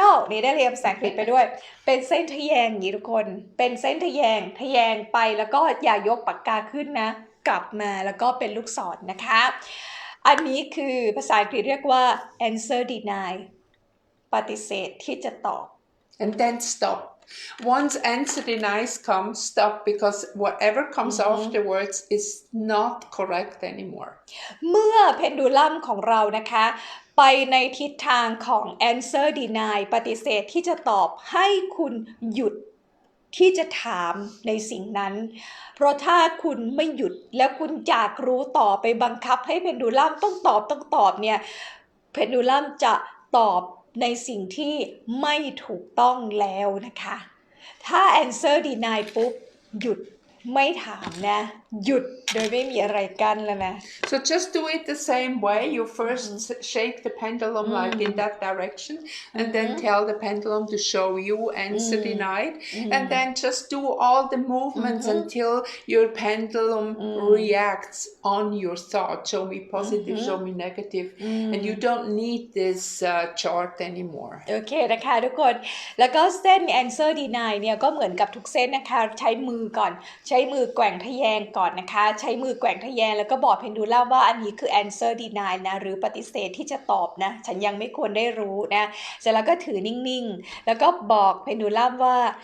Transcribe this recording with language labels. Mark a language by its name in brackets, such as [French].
[Thai] นี่ได้เรียนภาษาอังกฤษไปด้วยเป็นเส้นทะแยงอย่างนี้ทุกคนเป็นเส้นทะแยงไปแล้วก็อย่ายกปากกาขึ้นนะกลับมาแล้วก็เป็นลูกศรนะคะอันนี้คือภาษาอังกฤษเรียกว่า answer deny ปฏิเสธที่จะตอบ [English] And then stop. Once answer denies come, stop because whatever comes afterwards is not correct anymore. เมื่อเพนดูลัมของเรานะคะไปในทิศทางของ answer deny ปฏิเสธที่จะตอบให้คุณหยุดที่จะถามในสิ่งนั้นเพราะถ้าคุณไม่หยุดแล้วคุณอยากรู้ต่อไปบังคับให้เพนดูลัมต้องตอบเนี่ยเพนดูลัมจะตอบในสิ่งที่ไม่ถูกต้องแล้วนะคะถ้า answer deny ปุ๊บหยุดไม่ถามนะหยุดโดยไม่มีอะไรกั้นแล้วนะ So just do it the same way. You first shake the pendulum like in that direction and then tell the pendulum to show you answer denied and then just do all the movements until your pendulum reacts on your thought. Show me positive, show me negative, and you don't need this chart anymore. [Thai] โอเคนะคะทุกคนแล้วก็เส้น answer deny เนี่ยก็เหมือนกับทุกเส้นนะคะใช้มือก่อนใช้มือแกว่งทะแยงก่อนนะคะใช้มือแกว่งทะแยงแล้วก็บอกเพนดูลัมว่าอันนี้คือ answer deny นะหรือปฏิเสธที่จะตอบนะฉันยังไม่ควรได้รู้นะเสร็จแล้วก็ถือนิ่งๆแล้วก็บอกเพนดูลัมว่า